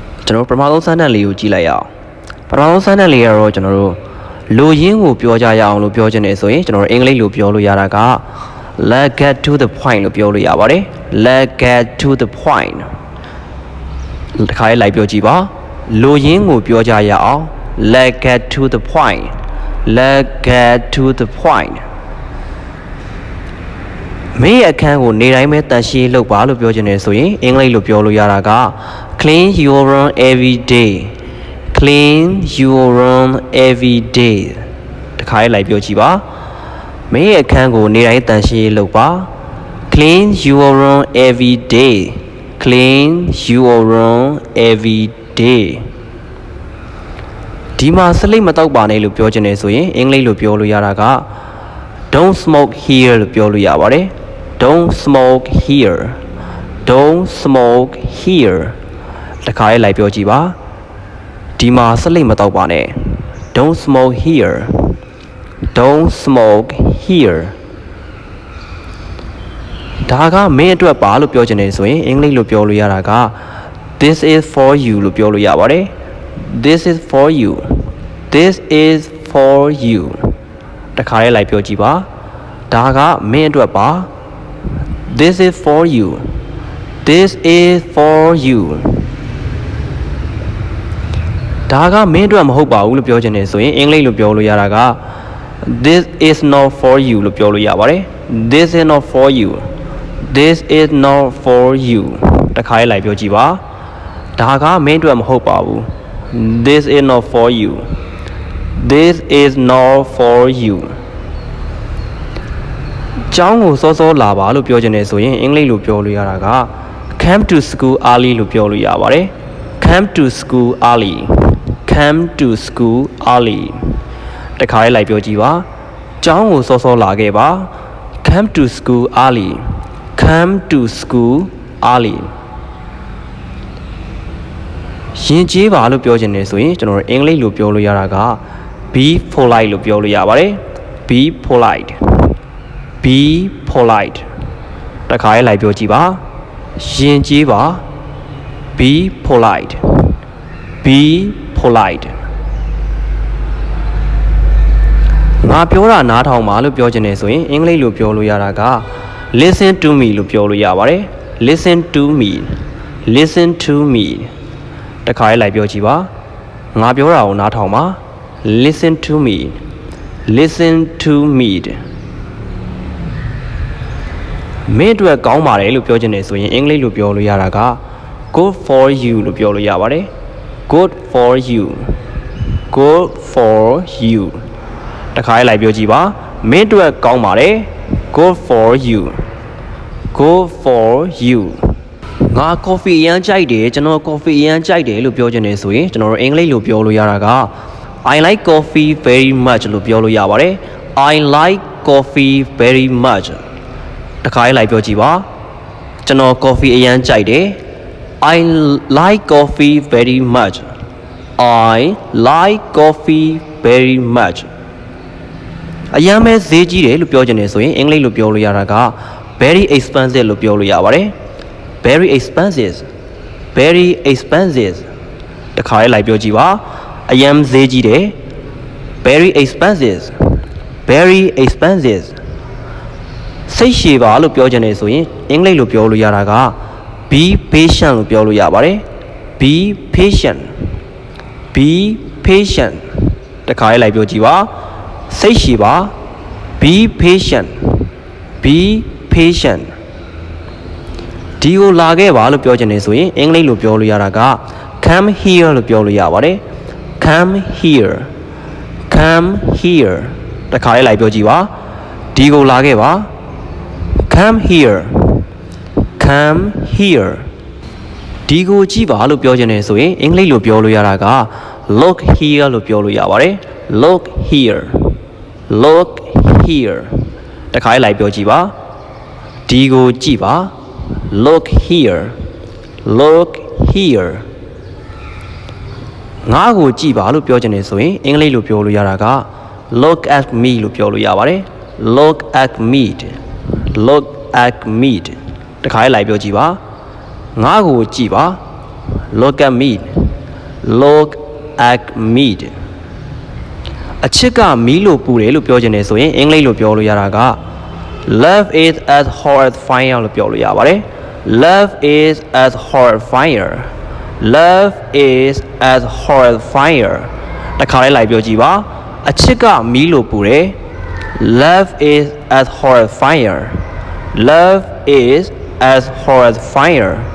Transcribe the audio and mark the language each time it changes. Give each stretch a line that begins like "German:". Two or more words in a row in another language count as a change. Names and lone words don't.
Burmese: ကျွန်တော်ပထမဆုံးစမ်းသပ်လေးကိုကြည့်လိုက်ရအောင်ပထမဆုံးစမ်းသပ်လေးကတော့ကျွန်တော်တို့လူရင်းကိုပြောကြရအောင်လို့ပြောချင်တယ်ဆိုရင်ကျွန်တော်တို့အင်္ဂလိပ်လိုပြောလို့ရတာက
English: let's get to the point
Burmese: လို့ပြောလို့ရပါတယ်
English: let's get to the point
Burmese: တစ်ခါလေးလိုက်ပြောကြည့်ပါလူရင်းကိုပြောကြရအောင်
English: let's get to the point let's get to the point
Burmese: မင်းရဲ့အခန်းကိုနေတိုင်းပဲတန်ရှင်းလုပ်ပါလို့ပြောချင်တယ်ဆိုရင်အင်္ဂလိပ်လိုပြောလို့ရတာက
English: clean your room every day clean your room every day
Burmese: တစ်ခါလေးလိုက်ပြောကြည့်ပါမင်းရဲ့အခန်းကိုနေတိုင်းတန်ရှင်းလုပ်ပါ
English: clean your room every day clean your room every day
Burmese: ဒီမှာစလိတ်မတောက်ပါနဲ့လို့ပြောချင်တယ်ဆိုရင်အင်္ဂလိပ်လိုပြောလို့ရတာက
English: don't smoke here
Burmese: လို့ပြောလို့ရပါတယ်
English: don't smoke here don't smoke here
Burmese: တစ်ခါလေးလိုက်ပြောကြည့်ပါဒီမှာစလိတ်မတောက်ပါနဲ့
English: don't smoke here don't smoke here
Burmese: ဒါကမင်းအတွက်ပါလို့ပြောချင်တယ်ဆိုရင်အင်္ဂလိပ်လိုပြောလို့ရတာက
English: this is for you
Burmese: လို့ပြောလို့ရပါတယ်
English: this is for you this is for you
Burmese: တစ်ခါလေးလိုက်ပြောကြည့်ပါဒါကမင်းအတွက်ပါ
English: this is for you this is for you
Burmese: ဒါကမင်းအတွက်မဟုတ်ပါဘူးလို့ပြောချင်တယ်ဆိုရင်အင်္ဂလိပ်လိုပြောလို့ရတာက
English: this is not for you
Burmese: လို့ပြောလို့ရပါတယ်
English: this is not for you this is not for you
Burmese: တစ်ခါလေးလိုက်ပြောကြည့်ပါဒါကမင်းအတွက်မဟုတ်ပါဘူး
English: this is not for you this is not for you
Burmese: ကျောင်းကိုစောစောလာပါလို့ပြောချင်တယ်ဆိုရင်အင်္ဂလိပ်လိုပြောလို့ရတာက
English: come to school early
Burmese: လို့ပြောလို့ရပါတယ်
English: come to school early come to school early
Burmese: တစ်ခါလေးလိုက်ပြောကြည့်ပါကျောင်းကိုစောစောလာခဲ့ပါ
English: come to school early come to school early
Burmese: ရင်ကျေးပါလို့ပြောချင်တယ်ဆိုရင်ကျွန်တော်တို့အင်္ဂလိပ်လိုပြောလို့ရတာက
English: be polite
Burmese: လို့ပြောလို့ရပါတယ်
English: be polite be polite
Burmese: တစ်ခါလေးလိုက်ပြောကြည့်ပါရင်ကျေးပါ
English: be polite be polite
Burmese: ငါပြောတာနားထောင်ပါလို့ပြောချင်တယ်ဆိုရင်အင်္ဂလိပ်လိုပြောလို့ရတာက
English: listen to me
Burmese: လို့ပြောလို့ရပါတယ်
English: listen to me listen to me
Burmese: တစ်ခါလေးလိုက်ပြောကြည့်ပါငါပြောတာကိုနားထောင်ပါ
English: listen to me listen to me
Burmese: မင်းတို့ကောင်းပါတယ်လို့ပြောချင်တယ်ဆိုရင်အင်္ဂလိပ်လိုပြောလို့ရတာက
English: good for you
Burmese: လို့ပြောလို့ရပါတယ်
English: good for you good for
Burmese: you တစ်ခါလေးလိုက်ပြောကြည့်ပါမင်းတို့ကောင်းပါတယ်
English: good for you good for you
Burmese: ငါ coffee အရမ်းကြိုက်တယ်ကျွန်တော် coffee အရမ်းကြိုက်တယ်လို့ပြောချင်တယ်ဆိုရင်ကျွန်တော်တို့အင်္ဂလိပ်လိုပြောလို့ရတာက
English: I like coffee very much
Burmese: လို့ပြောလို့ရပါတယ်
English: I like coffee very much
Burmese: တစ်ခါလေးလိုက်ပြောကြည့်ပါကျွန်တော် coffee အရမ်းကြိုက်တယ်
English: I like coffee very much I like coffee very much
Burmese: အရမ်းပဲဈေးကြီးတယ်လို့ပြောချင်တယ်ဆိုရင်အင်္ဂလိပ်လိုပြောလို့ရတာက
English: very expensive
Burmese: လို့ပြောလို့ရပါတယ်
English: very expensive very expensive
Burmese: တစ်ခါလေးလိုက်ပြောကြည့်ပါအရန်ဈေးကြီးတယ်
English: very expensive very expensive
Burmese: စိတ်ရှည်ပါလို့ပြောချင်တယ်ဆိုရင်အင်္ဂလိပ်လိုပြောလို့ရတာက be patient လို့ပြောလို့ရပါတယ်
English: be patient be patient
Burmese: တစ်ခါလေးလိုက်ပြောကြည့်ပါစိတ်ရှည်ပါ
English: be patient be patient
Burmese: ဒီကို လာခဲ့ပါလို့ပြောချင်တယ်ဆိုရင်အင်္ဂလိပ်လိုပြောလို့ရတာက
English: come here
Burmese: လို့ပြောလို့ရ ပါတယ်
English: come here come here
Burmese: တစ်ခါလေးလိုက်ပြောကြည့်ပါဒီကိုလာခဲ့ပါ
English: come here come here
Burmese: ဒီကိုကြည့်ပါလို့ပြောချင်တယ်ဆိုရင်အင်္ဂလိပ်လိုပြောလို့ရတာက
English: look here
Burmese: လို့ပြောလို့ရပါတယ်
English: look here look here
Burmese: တစ်ခါလေးလိုက်ပြောကြည့်ပါဒီကိုကြည့်ပါ
English: look here look here
Burmese: ငါ့ကိုကြည့်ပါလို့ပြောချင်တယ်ဆိုရင်အင်္ဂလိပ်လိုပြောလို့ရတာက
English: look at me
Burmese: လို့ပြောလို့ရပါတယ်
English: look at me look at me
Burmese: တခါလေးလိုက်ပြောကြည့်ပါငါ့ကိုကြည့်ပါ
English: look at me look at me
Burmese: အချစ်ကမီးလို့ပူတယ်လို့ပြောချင်တယ်ဆိုရင်အင်္ဂလိပ်လိုပြောလို့ရတာက
English: love is as hot as fire
Burmese: လို့ပြောလို့ရပါတယ်
English: love is as hot as fire love is as hot as fire
Burmese: တခါလေးလိုက်ပြောကြည့်ပါအချစ်ကမီးလို့ပူတယ်
English: love is as hot as fire love is as hot as fire